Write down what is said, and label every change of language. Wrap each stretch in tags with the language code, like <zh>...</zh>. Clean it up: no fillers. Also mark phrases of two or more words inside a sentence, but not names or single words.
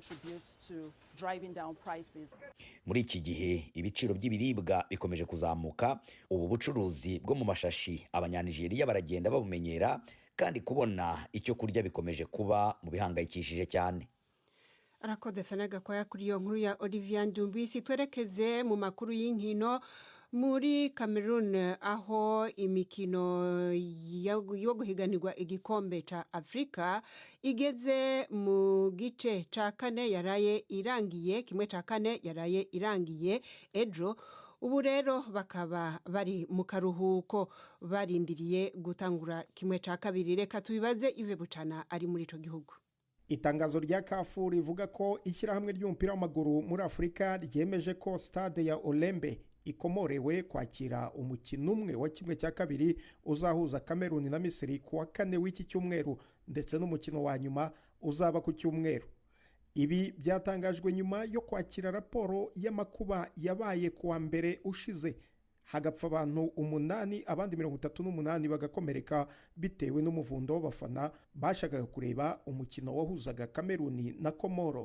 <rw>Muri iki gihe ibiciro by'ibiribwa bikomeje kuzamuka. Ubu bucuruzi bwo mu mashashi abanyanigeriya baragenda babumenyera, kandi kubona icyo kurya bikomeje kuba mu bihangayikishije cyane.</rw> <rn>Arakoze Fenaga kwa kuri iyo nkuru ya Olivier Ndumbisi. Twerekeze mu makuru y'inkino muri Cameroon, aho imikino yo guhiganirwa igikombe ca Afrika igeze mu gice ca kane yaraye irangiye, kimwe ca kane yaraye irangiye ejo. Ubu rero bakaba bari mu karuhuko barindiriye gutangura kimwe ca kabiri. Reka tubibaze Ive Bucana ari muri ico gihugu.</rn> <rw>Itangazo rya CAF rivuga ko ishyirahamwe ry'umupira w'amaguru muri Afurika ryemeje ko stade ya Olembe ikomorewe kwakira umukino umwe wa kimwe cya kabiri uzahuza Cameroon na Misiri kuwa kane w'iki cyumweru, ndetse n'umukino wa nyuma uzaba ku cyumweru. Ibi byatangajwe nyuma yo kwakira raporo y'amakuba yabaye kuwa mbere ushize, hagapfa abantu 8, abandi 38 bagakomereka bitewe n'umuvundo w'abafana bashakaga kureba umukino wahuzaga Cameroon na Komoro.</rw>